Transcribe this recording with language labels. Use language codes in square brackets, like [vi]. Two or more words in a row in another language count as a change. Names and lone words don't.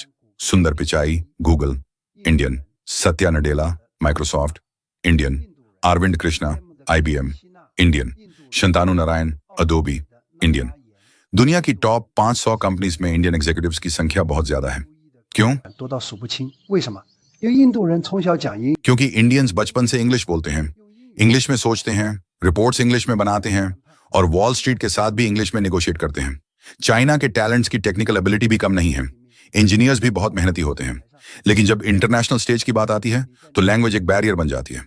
[hi] सुंदर पिचाई गूगल, इंडियन। सत्या नडेला माइक्रोसॉफ्ट, इंडियन। अरविंद कृष्णा IBM, इंडियन। शंतानु नारायण अडोबी, इंडियन। दुनिया की टॉप 500 कंपनीज में [en] Indian executives [hi] की संख्या बहुत ज्यादा है। क्यों? [zh] 多到数不清。为什么？因为印度人从小讲英， [hi] क्योंकि इंडियंस बचपन से इंग्लिश बोलते हैं, इंग्लिश में सोचते हैं, रिपोर्ट्स इंग्लिश में बनाते हैं और वॉल स्ट्रीट के साथ भी इंग्लिश में नेगोशिएट करते हैं। चाइना के टैलेंट्स की [en] technical ability [hi] भी कम नहीं है, इंजीनियर्स भी बहुत मेहनती होते हैं, लेकिन जब [en] international stage [hi] की बात आती है तो लैंग्वेज एक बैरियर बन जाती है।